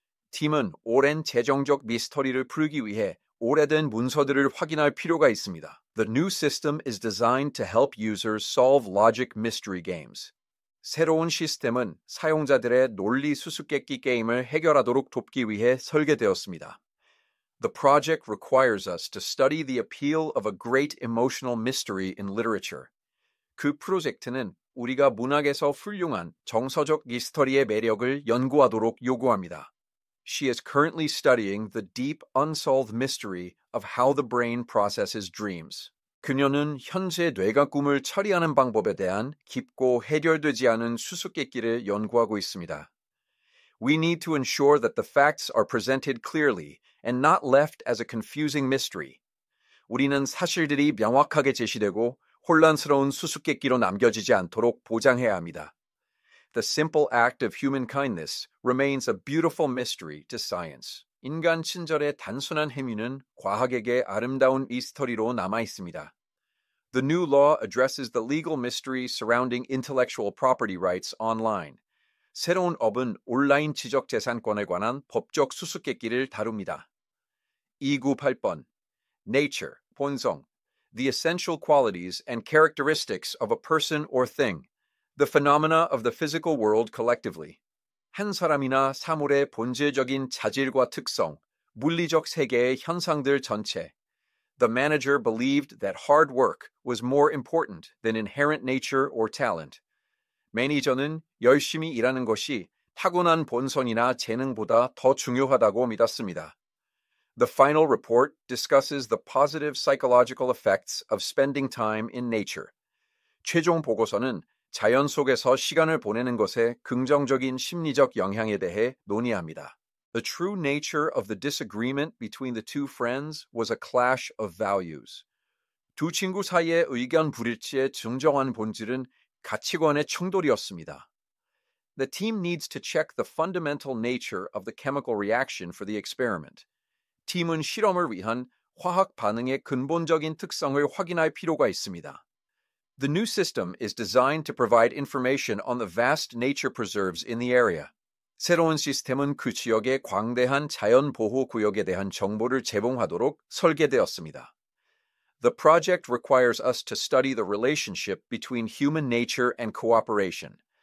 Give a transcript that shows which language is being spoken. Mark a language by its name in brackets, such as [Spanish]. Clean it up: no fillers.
[Korean] 팀은 오랜 재정적 미스터리를 풀기 위해 오래된 문서들을 확인할 필요가 있습니다. [English] The new system is designed to help users solve logic mystery games. [Korean] 새로운 시스템은 사용자들의 논리 수수께끼 게임을 해결하도록 돕기 위해 설계되었습니다. [English] The project requires us to study the appeal of a great emotional mystery in literature. [Korean] 그 프로젝트는 우리가 문학에서 훌륭한 정서적 미스터리의 매력을 연구하도록 요구합니다. [English] She is currently studying the deep unsolved mystery of how the brain processes dreams. [Korean] 그녀는 현재 뇌가 꿈을 처리하는 방법에 대한 깊고 해결되지 않은 수수께끼를 연구하고 있습니다. [English] We need to ensure that the facts are presented clearly and not left as a confusing mystery. [Korean] 우리는 사실들이 명확하게 제시되고 혼란스러운 수수께끼로 남겨지지 않도록 보장해야 합니다. [English] The simple act of human kindness remains a beautiful mystery to science. [Korean] 인간 친절의 단순한 행위는 과학에게 아름다운 미스터리로 남아 있습니다. [English] The new law addresses the legal mystery surrounding intellectual property rights online. [Korean] 새로운 법은 온라인 지적재산권에 관한 법적 수수께끼를 다룹니다. [English] 298번 Nature, 본성, the essential qualities and characteristics of a person or thing, the phenomena of the physical world collectively. [Korean] 한 사람이나 사물의 본질적인 자질과 특성, 물리적 세계의 현상들 전체. [English] The manager believed that hard work was more important than inherent nature or talent. [Korean] 매니저는 열심히 일하는 것이 타고난 본성이나 재능보다 더 중요하다고 믿었습니다. [English] The final report discusses the positive psychological effects of spending time in nature. [Korean] 최종 보고서는 자연 속에서 시간을 보내는 것의 긍정적인 심리적 영향에 대해 논의합니다. [English] The true nature of the disagreement between the two friends was a clash of values. [Korean] 두 친구 사이의 의견 불일치의 진정한 본질은 가치관의 충돌이었습니다. [English] The team needs to check the fundamental nature of the chemical reaction for the experiment. [Korean] 팀은 실험을 위한 화학 반응의 근본적인 특성을 확인할 필요가 있습니다. [English] The new system is designed to provide information on the vast nature preserves in the area. [Korean] 새로운 시스템은 그 지역의 광대한 자연 보호 구역에 대한 정보를 제공하도록 설계되었습니다. [English] The project requires us to study the relationship between human nature and cooperation.